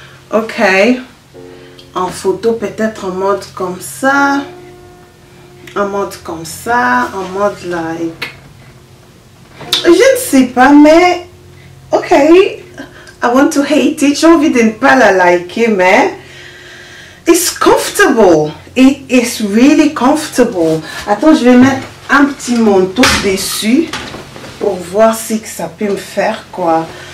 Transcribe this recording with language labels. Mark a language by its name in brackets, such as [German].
[French] Ok, en photo peut-être en mode comme ça, en mode like, je ne sais pas, mais ok, [English] I want to hate it. [French] J'ai envie de ne pas la liker, mais [English] it's comfortable. It is really comfortable. [French] Attends, je vais mettre un petit manteau dessus pour voir si ça peut me faire quoi.